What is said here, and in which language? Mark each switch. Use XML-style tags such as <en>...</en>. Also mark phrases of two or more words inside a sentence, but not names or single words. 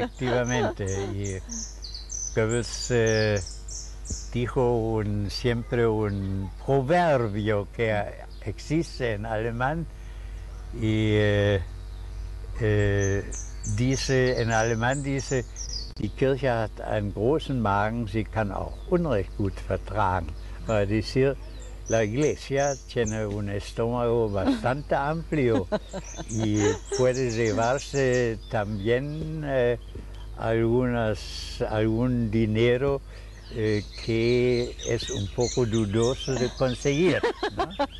<es>Efectivamente. Y Goebbels dijo siempre un proverbio que existe en alemán y en alemán dice,</es> <de>die Kirche hat einen großen Magen, sie kann auch Unrecht gut vertragen.</de> <es>Para decir, la Iglesia tiene un estómago bastante amplio y puede llevarse también algún dinero que es un poco dudoso de conseguir, ¿no?</es>